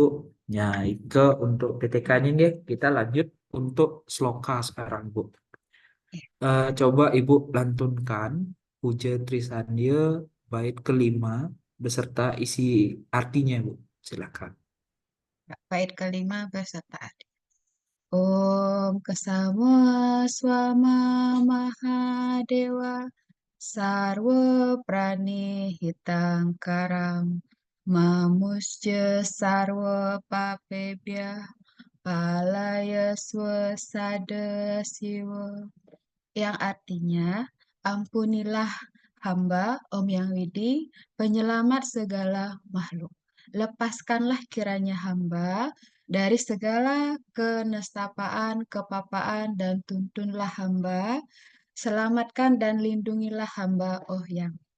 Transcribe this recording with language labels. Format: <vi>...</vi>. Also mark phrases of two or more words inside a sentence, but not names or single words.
<id>Ya, itu untuk PTK-nya nih, kita lanjut untuk sloka sekarang, Bu. ya. Coba Ibu lantunkan Puja Trisandya bait kelima beserta isi artinya, Bu. Silakan. Bait kelima beserta adik.</id> <sa>Om Kesama Swama Mahadewa Sarwa Prani Hitangkaram Mamusja Sarwa Papebya Palaya Swasada Siwa,</sa> <id>yang artinya ampunilah hamba Om Yang Widi, penyelamat segala makhluk. Lepaskanlah kiranya hamba dari segala kenestapaan, kepapaan, dan tuntunlah hamba Selamatkan dan lindungilah hamba, oh yang.</id>